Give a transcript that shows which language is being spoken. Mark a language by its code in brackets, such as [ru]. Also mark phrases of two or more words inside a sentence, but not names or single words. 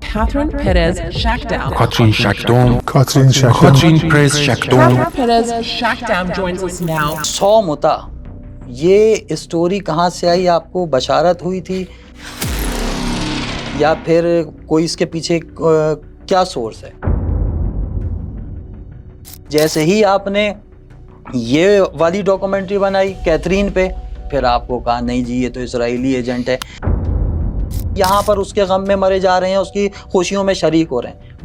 [en] Catherine Perez Shackdown. Katrin Shackdown. Katrin Shackdown. Katrin Perez Shackdown. Catherine Perez Shackdown joins us now. [ur] 100 مُتا، یہ اسٹوری کہاں سے آئی? آپ کو بشارت ہوئی تھی یا پھر کوئی اس کے پیچھے کیا سورس ہے? جیسے ہی آپ نے یہ والی ڈاکیومنٹری بنائی کیتھرین پہ، پھر آپ کو کہا نہیں جی یہ تو اسرائیلی ایجنٹ ہے، یہاں پر اس کے غم میں مرے جا رہے ہیں، اس کی خوشیوں میں شریک ہو رہے ہیں.